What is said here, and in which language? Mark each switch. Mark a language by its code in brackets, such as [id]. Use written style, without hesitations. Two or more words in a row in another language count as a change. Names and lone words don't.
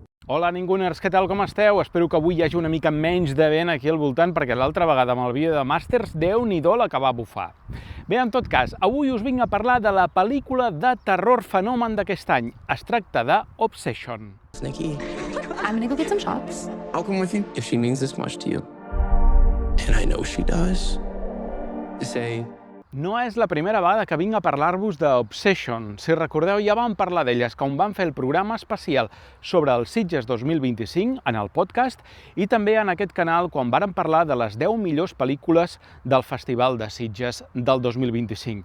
[ca] Hola, Ninguners, què tal, com esteu? Espero que avui hi hagi una mica menys de vent aquí al voltant, perquè l'altra vegada amb el vídeo de Masters, Déu-n'hi-do la que va bufar. Bé, en tot cas, avui us vinc a parlar de la pel·lícula de terror fenomen d'aquest any. Es tracta de Obsession. [en] Nikki, I'm gonna go get some shots. I'll come with you if she means this much to you. And I know she does. To say, [ca] No és la primera vegada que vinc a parlar-vos d'Obsession. Si recordeu, ja vam parlar d'elles quan vam fer el programa especial sobre els Sitges 2025 en el podcast i també en aquest canal quan vàrem parlar de les 10 millors pel·lícules del Festival de Sitges del 2025.